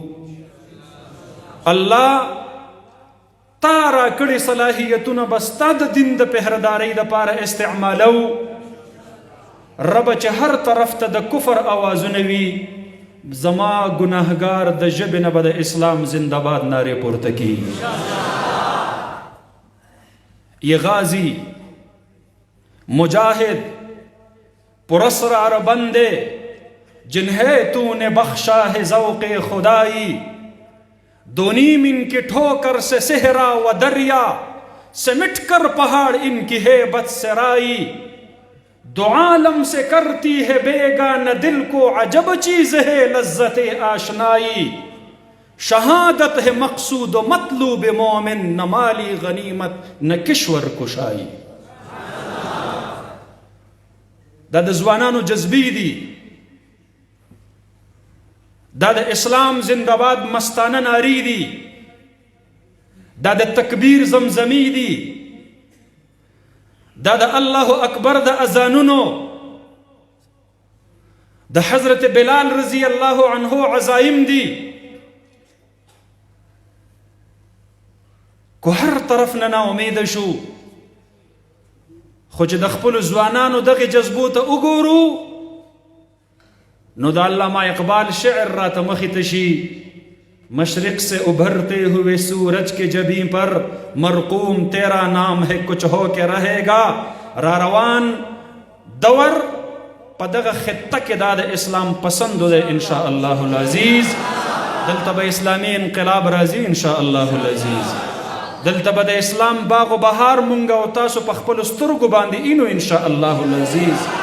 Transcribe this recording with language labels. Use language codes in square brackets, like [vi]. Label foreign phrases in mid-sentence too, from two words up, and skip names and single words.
[ps] الله تا را کړې صلاحیتونه بستا د دین د پهردارۍ دپاره استعمالو. رب چې هر طرف ته د کفر آوازونه وي، زما ګناهګار د ژبې نه به د اسلام زنده‌باد نارې پورته کړي. [ur] یہ غازی مجاہد پراسرار بندے جنہیں تو نے بخشا ہے ذوق خدائی، دونیم ان کی ٹھوکر سے صحرا و دریا، سمٹ کر پہاڑ ان کی ہیبت سرائی، دو عالم سے کرتی ہے بیگانہ دل کو عجب چیز ہے لذت آشنائی، شہادت ہے مقصود و مطلوب مومن، نہ مالی غنیمت نہ کشور کشائی. [ps] دا د ځوانانو جذبی دي، دا د اسلام زنده‌باد مستانه ناری دي، دا د تکبیر زمزمی دي، دا د الله اکبر د اذانونو، د حضرت بلال [ar] رضی الله عنه [ps] عزائم دي. کو هر طرف نه نا امید شو، خو چې د خپلو ځوانانو دغه جذبو ته وګورو نو د علامہ اقبال شعر راته مخې ته شي. [ur] مشرق سے ابھرتے ہوئے سورج کے جبیں پر مرقوم تیرا نام ہے کچھ ہو کے رہے گا. [ps] را روان دور په دغه خطه کې دا د اسلام پسندو دی [ar] ان شاء الله العزیز. [ps] دلته به اسلامي انقلاب راځي [ar] ان شاء الله العزیز. [ps] دلته به د اسلام باغ و بهار مونږ او تاسو په خپلو سترګو باندې اینو [ar] ان شاء الله العزیز.